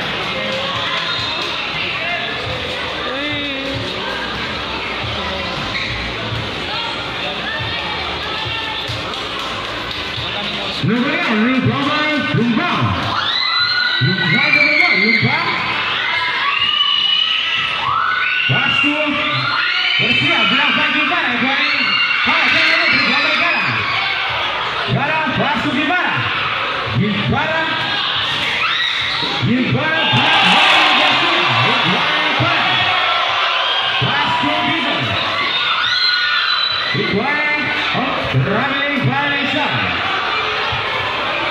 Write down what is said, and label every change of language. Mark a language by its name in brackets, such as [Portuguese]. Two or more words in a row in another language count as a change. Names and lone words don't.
[English] Lumbang. Pass to Garcia, belakang Givara. Galang, pass to Givara. Givara, pass to Dizon. Requiring traveling violation.